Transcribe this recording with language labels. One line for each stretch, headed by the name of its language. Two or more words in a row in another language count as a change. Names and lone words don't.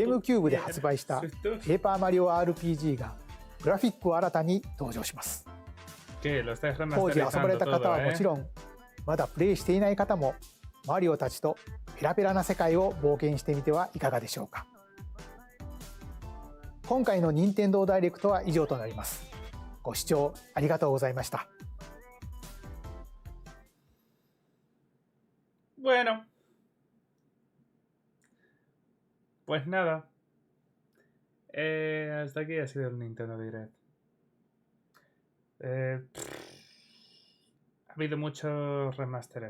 Japanese: ゲームキューブで発売したペーパーマリオ RPG がグラフィックを新たに登場します。
Spanish: ¿Qué? Lo estás
Japanese: 当時遊ばれ
Spanish: remasterizando
Japanese: た方
Spanish: todo,
Japanese: はもちろん、まだプレイしていない方もマリオたちとペラペラな世界を冒険してみてはいかがでしょうか。今回の任天堂ダイレクトは以上となります。ご視聴ありがとうございました。
Spanish: Bueno. Pues nada. Hasta aquí ha sido el Nintendo Direct. Ha habido muchos remastered.